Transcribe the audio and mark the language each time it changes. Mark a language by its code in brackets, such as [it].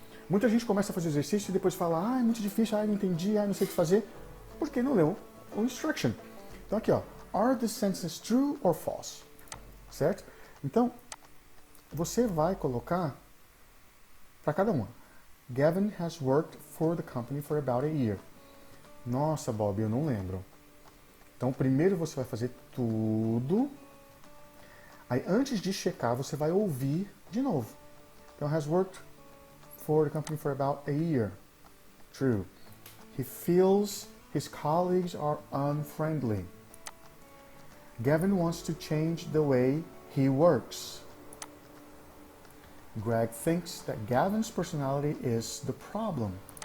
[pt] Muita gente começa a fazer exercício e depois fala, é muito difícil, não entendi, não sei o que fazer, porque não leu o instruction. Então aqui, ó, [en] are the sentences true or false? Certo? [pt] Então, você vai colocar para cada uma. [en] Gavin has worked for the company for about a year. [pt] Nossa, Bob, eu não lembro. Então, primeiro você vai fazer tudo. Aí, antes de checar, você vai ouvir de novo. [en] Então, has worked for the company for about a year. True. He feels his colleagues are unfriendly. Gavin wants to change the way he works. Greg thinks that Gavin's personality is the problem.